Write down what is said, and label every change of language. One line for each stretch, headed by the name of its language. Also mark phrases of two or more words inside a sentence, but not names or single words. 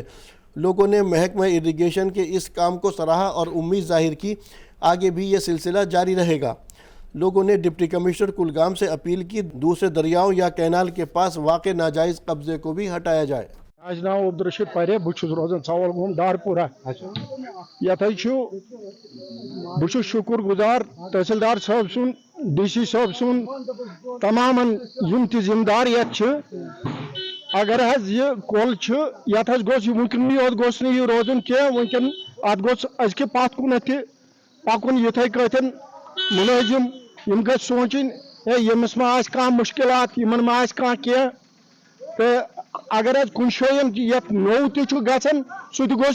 Urdu: لوگوں نے محکمہ اریگیشن کے اس کام کو سراہا اور امید ظاہر کی آگے بھی یہ سلسلہ جاری رہے گا. لوگوں نے ڈپٹی کمشنر کلگام سے اپیل کی دوسرے دریاؤں یا کینال کے پاس واقع ناجائز قبضے کو بھی ہٹایا جائے.
Kashmiri: आज नाम अब्दुलरशीद परे, बह रोजान चवलगाम दारपुरा। बह शुक्र गुजार तहसीलदार साहब सुन, DC साहब सुन, तमाम यम जिम्मेदार अगर यह कोल ये वुकन गोस यह रोजन कह वनकन अत गोस अजक पत कुन पकुन यूथे कतन मुलाजिम यम ग सोचन यमस मा कह मुश्किलात यमन मा कह तो अगर कुन जान ये नौ तु गन सह गोस